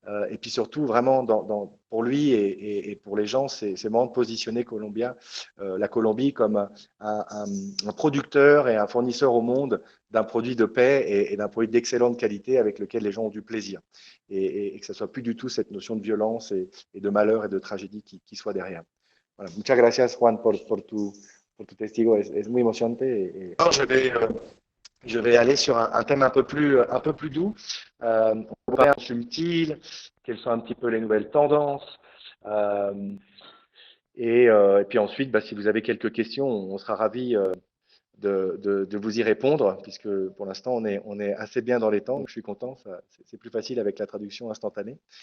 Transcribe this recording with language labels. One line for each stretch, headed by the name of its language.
French: Et puis surtout, vraiment, pour lui et pour les gens, c'est vraiment de positionner la Colombie comme un producteur et un fournisseur au monde d'un produit de paix et d'un produit d'excellente qualité avec lequel les gens ont du plaisir. Et que ce soit plus du tout cette notion de violence et de malheur et de tragédie qui soit derrière. Voilà.
Spanish: Muchas gracias, Juan, por tu testigo. Es muy emocionante.
French: Alors, je vais aller sur un thème un peu plus doux. On va voir subtil, quelles sont un petit peu les nouvelles tendances. Et puis ensuite, si vous avez quelques questions, on sera ravis de vous y répondre, puisque pour l'instant, on est assez bien dans les temps, donc je suis content, c'est plus facile avec la traduction instantanée.